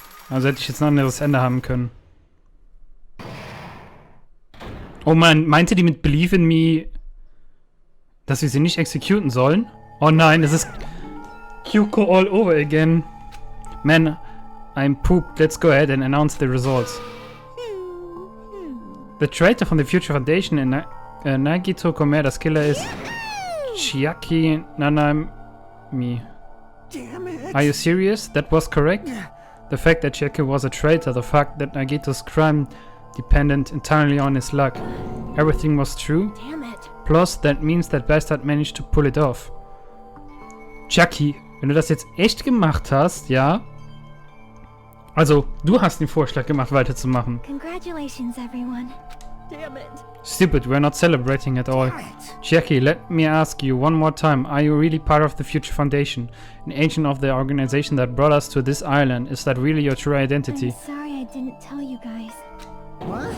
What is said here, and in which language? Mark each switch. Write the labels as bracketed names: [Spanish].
[German] Also hätte ich jetzt ein anderes Ende haben können. Oh man, meinte die mit Believe in Me, dass wir sie nicht executen sollen? Oh nein, es ist Kyuko [English] all over again. Man, I'm pooped. Let's go ahead and announce the results. The traitor from the Future Foundation in Nagito Komeda's killer is Chiaki Nanami. Damn it. Are you serious? That was correct? The fact that Chiaki was a traitor, the fact that Nagito's crime depended entirely on his luck. Everything was true. Damn it. Plus, that means that Bastard managed to pull it off. [German] Chiaki, wenn du das jetzt echt gemacht hast, ja? Also, du hast den Vorschlag gemacht, weiterzumachen. [English] Congratulations, everyone. Damn it. Stupid, we're not celebrating at all. Chiaki, let me ask you one more time. Are you really part of the Future Foundation? An agent of the organization that brought us to this island? Is that really your true identity? I'm sorry I didn't tell you guys.